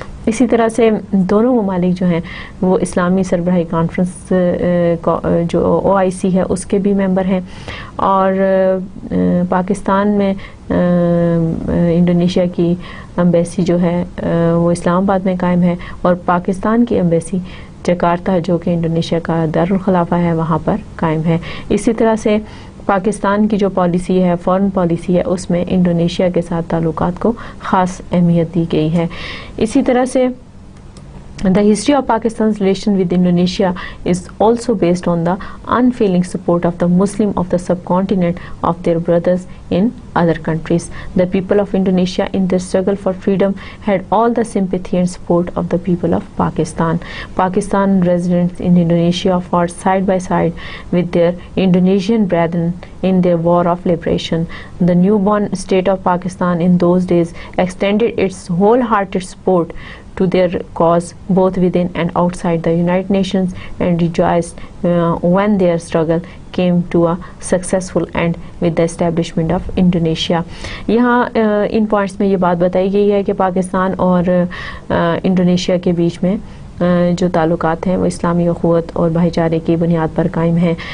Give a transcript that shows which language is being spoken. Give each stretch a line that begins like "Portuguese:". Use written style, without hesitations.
Urdu: اسی طرح سے دونوں ممالک جو ہیں وہ اسلامی سربراہی کانفرنس جو OIC ہے اس کے بھی ممبر ہیں, اور پاکستان میں انڈونیشیا کی امبیسی جو ہے وہ اسلام آباد میں قائم ہے, اور پاکستان کی امبیسی جکارتا جو کہ انڈونیشیا کا دارالخلافہ ہے وہاں پر قائم ہے. اسی طرح سے پاکستان کی جو پالیسی ہے, فورن پالیسی ہے, اس میں انڈونیشیا کے ساتھ تعلقات کو خاص اہمیت دی گئی ہے. اسی طرح سے
English: the history of Pakistan's relation with Indonesia is also based on the unfailing support of the Muslim of the subcontinent of their brothers in other countries. The people of Indonesia in their struggle for freedom had all the sympathy and support of the people of Pakistan. Pakistan residents in Indonesia fought side by side with their Indonesian brethren in their war of liberation. The newborn state of Pakistan in those days extended its wholehearted support to their cause both within and outside the United Nations, and rejoiced when their struggle came to a successful end with the establishment of Indonesia.
Urdu: یہاں ان points میں یہ بات بتائی گئی ہے کہ پاکستان اور Indonesia کے بیچ میں جو تعلقات ہیں وہ اسلامی اخوت اور بھائی چارے کی بنیاد پر قائم ہیں.